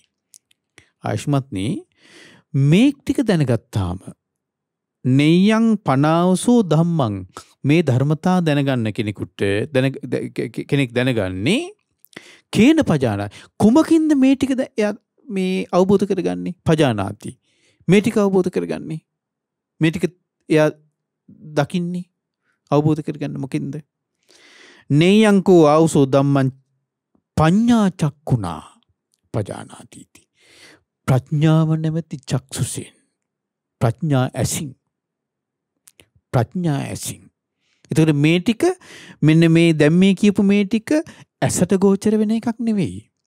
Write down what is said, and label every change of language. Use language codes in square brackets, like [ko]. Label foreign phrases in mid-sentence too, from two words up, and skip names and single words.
[si] ආයුෂ්මත්නි මේ ටික දැනගත්තාම [pi] නෙය්‍යං පනාවසෝ ධම්මං [si] මේ ධර්මතා දැනගන්න කෙනෙක් දැනගන්නේ [pi] කේන පජානා [si] කුමකින්ද මේ ටික මේ අවබෝධ කරගන්නේ? [pi] පජානාති. [si] මේ ටික අවබෝධ කරගන්නේ මේ ටික එයා දකින්නේ අවබෝධ කරගන්න මොකින්ද? [pi] නෙය්‍යංකෝ ආවසෝ ධම්මං පඤ්ඤා චක්කුණා පජානාතිති. [si] ප්‍රඥාව නැමැති චක්සුසෙන් ප්‍රඥා ඇසින් එතකොට මේ ටික මෙන්න මේ දැන් මේ කියපු මේ ටික ඇසට ගෝචර වෙන එකක් නෙවෙයි.